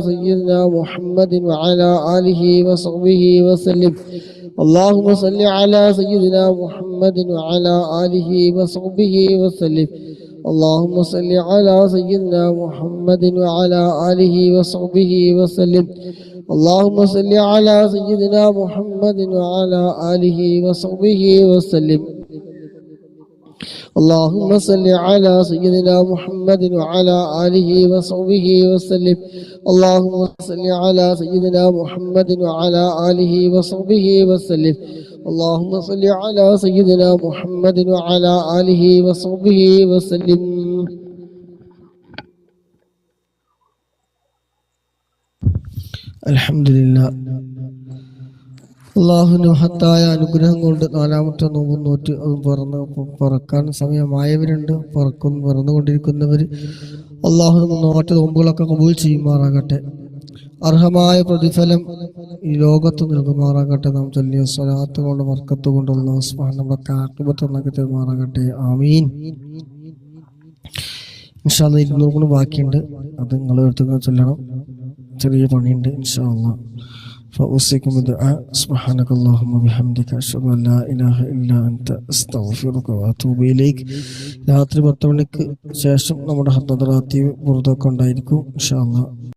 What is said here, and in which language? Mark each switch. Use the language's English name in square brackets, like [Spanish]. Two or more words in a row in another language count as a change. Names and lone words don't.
[Arabic] سيدنا محمد وعلى آله وصحبه وسلم اللهم صل على سيدنا محمد وعلى آله وصحبه وسلم اللهم صل على سيدنا محمد وعلى آله وصحبه وسلم اللهم صل على سيدنا محمد وعلى آله وصحبه وسلم اللهم صل على سيدنا محمد وعلى آله وصحبه وسلم. اللهم صل على سيدنا محمد وعلى آله وصحبه وسلم. اللهم صل على سيدنا محمد وعلى آله وصحبه وسلم. [Malayalam] അൽഹംദുലില്ലാഹ്. അള്ളാഹുവിന്റെ മഹത്തായ അനുഗ്രഹം കൊണ്ട് 4-ാമത്തെ നോമ്പ് നോറ്റ് അത് പറക്കാൻ സമയമായവരുണ്ട്, പറന്നുകൊണ്ടിരിക്കുന്നവർ. അള്ളാഹു നോറ്റ നോമ്പുകളൊക്കെ കബൂൽ ചെയ്യുമാറാകട്ടെ. അർഹമായ പ്രതിഫലം ഈ ലോകത്ത് നൽകുമാറാകട്ടെ. നാം ചൊല്ലിയ സ്വലാത്ത് കൊണ്ട് ബർക്കത്ത് കൊണ്ട് [Arabic] الله سبحانه وتعالى [Malayalam] ആഖിബത്ത് നന്നാക്കി തരുമാറാകട്ടെ. ആമീൻ. [Arabic] إن شاء الله [Malayalam] 200 കൂടി ബാക്കിയുണ്ട്, അത് നിങ്ങൾ എടുത്ത് ചൊല്ലണം. ചെറിയ പണിയുണ്ട്. [Arabic] إن شاء الله. فأوصيكم بالدعاء. سبحانك اللهم وبحمدك أشهد أن لا إله إلا أنت أستغفرك وأتوب إليك. [Malayalam] രാത്രി 10 മണിക്ക് ശേഷം നമ്മുടെ ഹദ്ദറാത്തി ബുർദൊക്കെ ഉണ്ടായിരിക്കും [Arabic] إن شاء الله.